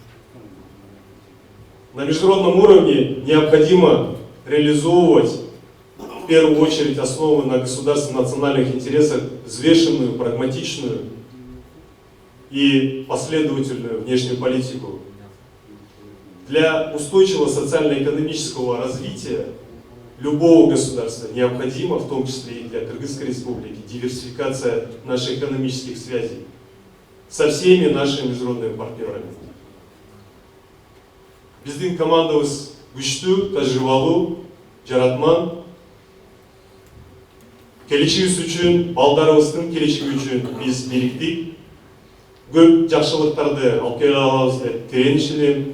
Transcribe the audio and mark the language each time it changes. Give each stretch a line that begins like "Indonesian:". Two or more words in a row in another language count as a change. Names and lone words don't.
Russian: На международном уровне необходимо реализовывать в первую очередь основы на государственных национальных интересах взвешенную, прагматичную и последовательную внешнюю политику. Для устойчивого социально-экономического развития любого государства необходима, в том числе и для Кыргызской республики, диверсификация наших экономических связей со всеми нашими международными партнерами.
Kyrgyz: Биздин командабыз күчтүү, тажрыйбалуу, жаратман. Келечегибиз үчүн, балдарыбыздын келечеги үчүн биз бириктик. Көп жакшылыктарды алып келе алабыз деп тиренишим.